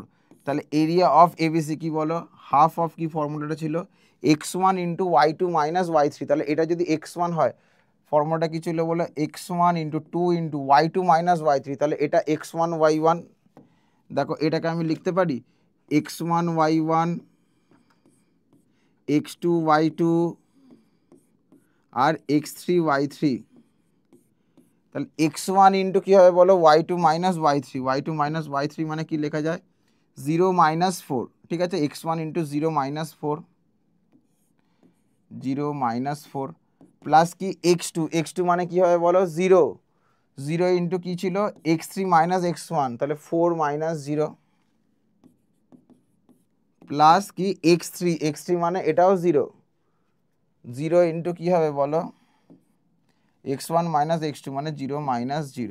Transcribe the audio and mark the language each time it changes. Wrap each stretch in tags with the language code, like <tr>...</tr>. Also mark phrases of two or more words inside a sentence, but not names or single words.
<bn>তাহলে</bn> <en>area of ABC</en> <bn>কি বলো,</bn> <en>half of</en> <bn>কি ফর্মুলাটা ছিল</bn> <en>x1 into y2 minus y3.</en> <bn>তাহলে এটা যদি x1 হয়, ফর্মুলাটা কি ছিল বলো</bn> <en>x1 into 2 into y2 minus y3.</en> <bn>তাহলে এটা x1 y1, দেখো এটাকে আমি লিখতে পারি x1 y1 x2 y2 আর x3 y3। তাহলে x1 ইন্টু কী হবে বলো</bn> <en>y2 minus y3, y2 minus y3</en> <bn>মানে কি লেখা যায় 0 মাইনাস 4। ঠিক আছে,</bn> <en>x1 into 0 minus 4, 0 minus 4 plus</en> <bn>কি x2 মানে কি হবে বলো 0, 0 ইন্টু কী ছিল x3 মাইনাস x1, তাহলে 4 মাইনাস 0 প্লাস কি x3 মানে এটাও 0, 0 ইন্টু কী হবে বলো x1 মাইনাস x2 মানে 0 মাইনাস 0।</bn>